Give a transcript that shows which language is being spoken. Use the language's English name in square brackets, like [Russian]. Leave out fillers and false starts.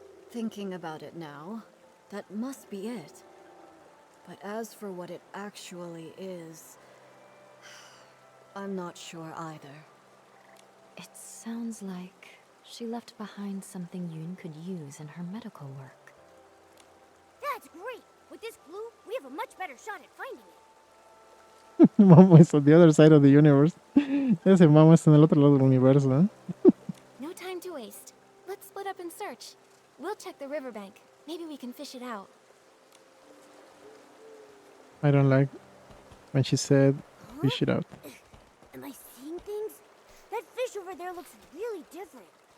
[English] Thinking about it now, that must be it. But as for what it actually is, I'm not sure either. It sounds like she left behind something Yoon could use in her medical work. That's great! With this glue, we have a much better shot at finding it. Momo is on the other side of the universe. [Spanish] Ese Momo está en el otro lado del universo, ¿eh? [English] No time to waste. Let's split up and search. We'll check the riverbank. Maybe we can fish it out. I don't like when she said fish it out. Am I seeing things? That fish over there looks really different.